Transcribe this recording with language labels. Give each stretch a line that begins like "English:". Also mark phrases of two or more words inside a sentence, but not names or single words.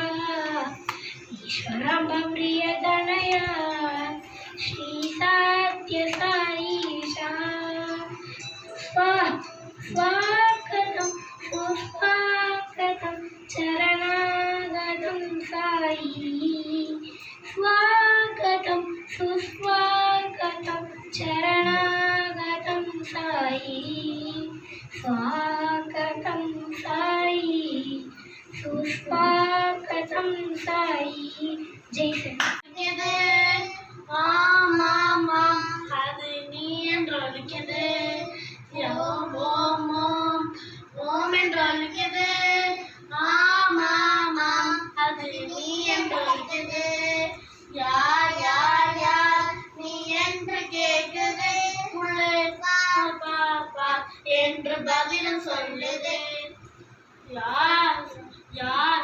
Sanskrit: ईश्वरं प्रियदनया श्री सत्य साईशा स्वागतं सुस्वागतं चरणागतं साई स्वागतं सुस्वागतं चरणागतं साई स्वागतं साई सुस्वागतं साई जय श्री
Tamil: ஆமாமா அது நீ என்று அழைக்கிறது ஓம் ஓம் ஓம் ஓம் என்று அழைக்கிறது ஆமாமா அது நீ என்று அழைக்கிறது யார் யார் யார் நீ என்று கேட்குது உள்ளே பாப்பா என்று பதிலும் சொல்லுது யார் யார்